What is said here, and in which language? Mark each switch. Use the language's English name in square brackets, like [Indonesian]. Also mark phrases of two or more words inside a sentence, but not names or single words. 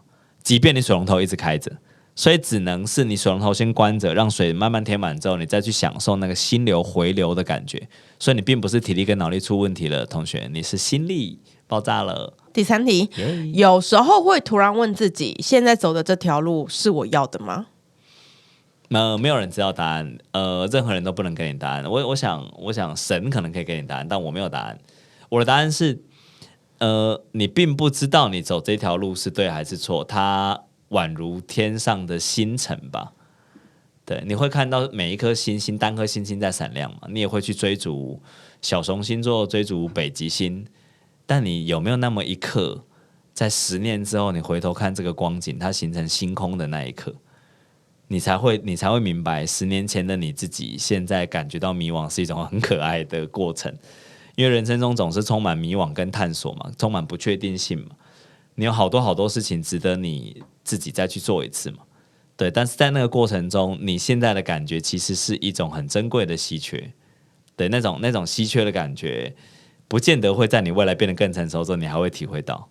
[Chinese] 即便你水龍頭一直開着，所以只能是你水龍頭先關着，讓水慢慢填滿之後，你再去享受那個心流回流的感覺。所以你並不是體力跟腦力出問題了，同學，你是心力爆炸了。第3題，有時候會突然問自己，現在走的這條路是我要的嗎？沒有人知道答案，任何人都不能給你答案。我想神可能可以給你答案，但我沒有答案。我的答案是，你並不知道你走這條路是對還是錯，它宛如天上的星辰吧。對，你會看到每一顆星星，單顆星星在閃亮嘛，你也會去追逐小熊星座，追逐北極星，但你有沒有那麼一刻，在10年之後，你回頭看這個光景，它形成星空的那一刻，你才會明白，10年前的你自己，現在感覺到迷惘是一種很可愛的過程，因為人生中總是充滿迷惘跟探索嘛，充滿不確定性嘛，你有好多事情值得你自己再去做一次嘛。對，但是在那個過程中，你現在的感覺其實是一種很珍貴的稀缺，對，那種稀缺的感覺，不見得會在你未來變得更成熟之後，你還會體會到。